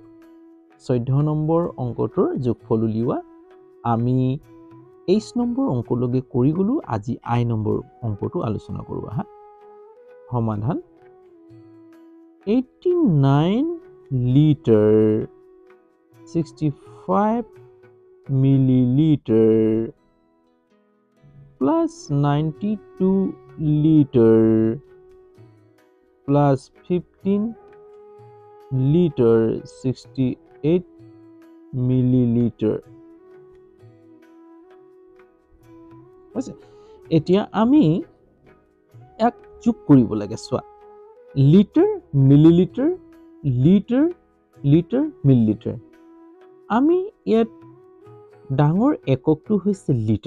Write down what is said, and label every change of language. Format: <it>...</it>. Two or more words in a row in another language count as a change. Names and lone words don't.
<as>14 নম্বৰ অংকটোৰ যোগফল উলিওৱা। আমি 23 নম্বৰ অংকলৈকে কৰি গ'লো। আজি I নম্বৰ অংকটো আলোচনা কৰোঁ আহা। সমাধান 89 লিটাৰ 65</as> <en>milliliter plus 92 liter plus 15 liter 68 milliliter.</en> <as>এতিয়া আমি এক যোগ কৰিব লাগে চোৱা। লিটাৰ মিলিলিটাৰ লিটাৰ লিটাৰ মিলিলিটাৰ। আমি ইয়াত ডাঙৰ এককটো হৈছে লিটাৰ।</as>